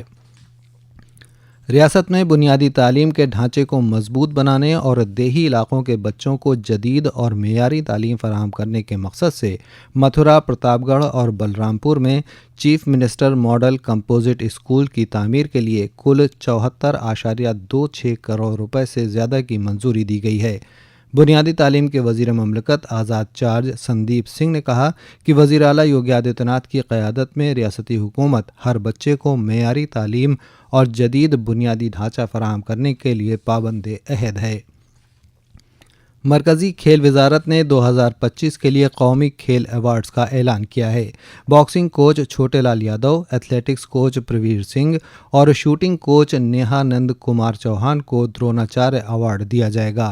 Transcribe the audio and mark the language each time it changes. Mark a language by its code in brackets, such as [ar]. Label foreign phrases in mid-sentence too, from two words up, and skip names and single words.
[ur] ریاست میں بنیادی تعلیم کے ڈھانچے کو مضبوط بنانے اور دیہی علاقوں کے بچوں کو جدید اور معیاری تعلیم فراہم کرنے کے مقصد سے متھرا، پرتاپ گڑھ اور بلرام پور میں چیف منسٹر ماڈل کمپوزٹ اسکول کی تعمیر کے لیے کل 74.26 کروڑ روپے سے زیادہ کی منظوری دی گئی ہے۔ بنیادی تعلیم کے وزیر مملکت آزاد چارج سندیپ سنگھ نے کہا کہ وزیر اعلیٰ یوگی آدتیہ ناتھ کی قیادت میں ریاستی حکومت ہر بچے کو معیاری تعلیم اور جدید بنیادی ڈھانچہ فراہم کرنے کے لیے پابند عہد ہے۔ مرکزی کھیل وزارت نے 2025 کے لیے قومی کھیل ایوارڈز کا اعلان کیا ہے۔ باکسنگ کوچ چھوٹے لال یادو، ایتھلیٹکس کوچ پرویر سنگھ اور شوٹنگ کوچ نیہا نند کمار چوہان کو دروناچاریہ ایوارڈ دیا جائے گا۔